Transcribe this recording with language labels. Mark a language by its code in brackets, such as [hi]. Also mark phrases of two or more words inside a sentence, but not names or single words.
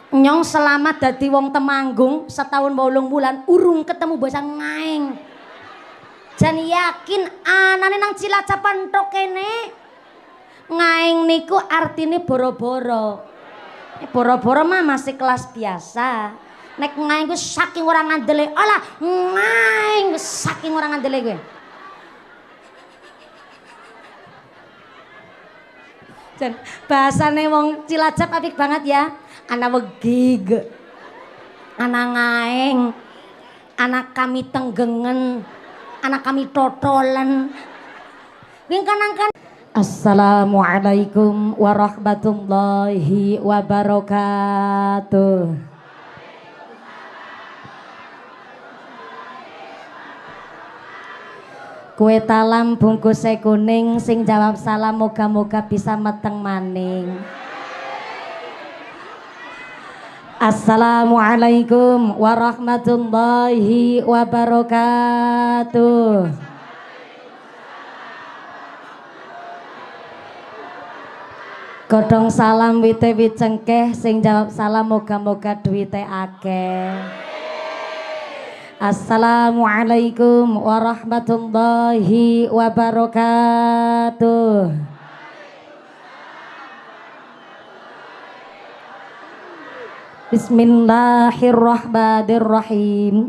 [jv] Nyong selamat dadi wong Temanggung setahun 8 bulan urung ketemu basa ngaing. Jan yakin anane nang Cilacap tok kene. Ngaing niku artine boro-boro. Boro-boro mah masih kelas biasa. Nek ngaing ku saking ora ngandele. Alah, ngaing saking ora ngandele kowe. Jan bahasane wong Cilacap apik banget ya. Anak wegig, anak ngaeng, anak kami tenggengen, anak kami totolen. Wingkanangkan. [ar] السلام عليكم ورحمة الله وبركاته. [id] Kue talam bungkusnya kuning, [jv] sing jawab salam moga-moga bisa meteng maning. [ar] السلام عليكم ورحمة الله وبركاته. [jv] Godhong salam wite wit cengkeh, sing jawab salam moga-moga duwite akeh. [ar] السلام عليكم ورحمة الله وبركاته. Bismillahirrahmanirrahim.